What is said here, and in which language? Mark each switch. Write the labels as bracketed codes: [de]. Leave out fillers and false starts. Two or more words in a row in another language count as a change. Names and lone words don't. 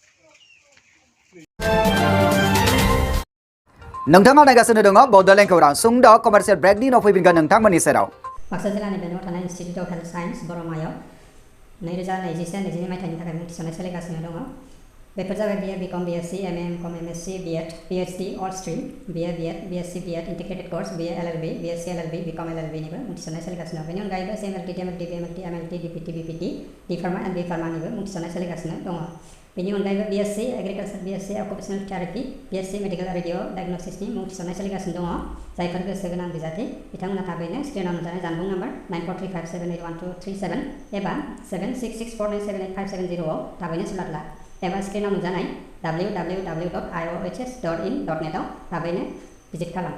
[brx] नोंथाङा नायगासिनो दङ बड'लेण्ड खौरां। सुंद' कमार्शियेल ब्रेकनि उनाव फैफिनगोन नोंथांमोननि सेराव। बाक्सा जिल्लानि बेंटलाव थानाय इनस्टिट्युट अफ हेल्थ साइन्स बर'मायाव 2021-22 मायथाइनि थाखाय मुं थिसननाय सोलिगासिनो दङ। बेफोर जाबाय BA BCom BSc MA MCom MSc BEd PhD [en] all stream, [brx] BA BEd BSc BEd [en] integrated course, [brx] BA LLB BSc LLB BCom LLB निबो मुं थिसननाय सोलिगासिनो दं। बेनि अनगायैबो CMLT DMLT BMLT MLT DPT BPT [en] D Pharma and B Pharma [brx] निबो मुं थिसननाय सोलिगासिनो दङ। बेनि अनगायैबो BSc एग्रिकालचार BSc [en] occupational therapy [brx] BSc [en] medical radio [brx] डायग्नोसिसनि मुं थिसननाय सोलिगासिनो दङ। जायफोर गोसो गोनां बिजाथि बिथांमोना थाबैनो स्क्रिनाव नुजानाय जानबुं नाम्बार 9435781237 एबा 7664978570 आव थाबैनो सोंना ला एबा स्क्रिनाव नुजानाय www.iohs.in.net आव थाबैनो भिजिट खालाम।